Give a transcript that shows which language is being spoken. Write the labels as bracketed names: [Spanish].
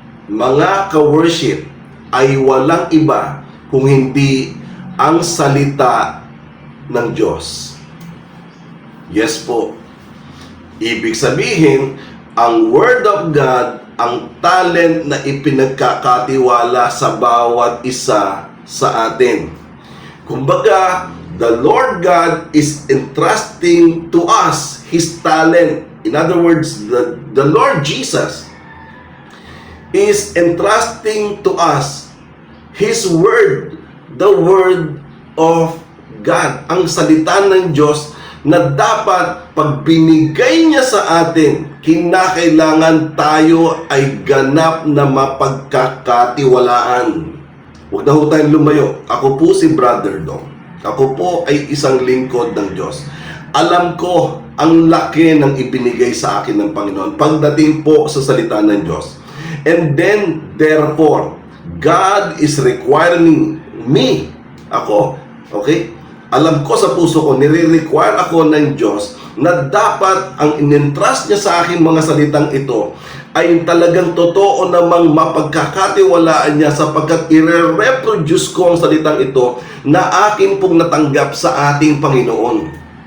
[Filipino] mga ka-worship, ay walang iba kung hindi ang salita ng Diyos. Yes po. Ibig sabihin, ang Word of God, ang talent na ipinagkakatiwala sa bawat isa sa atin. [English] Kumbaga, the Lord God is entrusting to us His talent. In other words, the Lord Jesus is entrusting to us His Word, the Word of God, [Filipino] ang salita ng Diyos na dapat pag binigay niya sa atin, kinakailangan tayo ay ganap na mapagkakatiwalaan. Huwag na ho tayong lumayo. Ako po si Brother Dong. Ako po ay isang lingkod ng Diyos. Alam ko ang laki ng ibinigay sa akin ng Panginoon pagdating po sa salita ng Diyos. [English] And then, therefore, God is requiring me, ako, okay? [Filipino] Alam ko sa puso ko, nire-require ako ng Diyos na dapat ang in-entrust niya sa akin mga salitang ito ay talagang totoo namang mapagkakatiwalaan niya sapagkat i-reproduce ko ang salitang ito na akin pong natanggap sa ating Panginoon.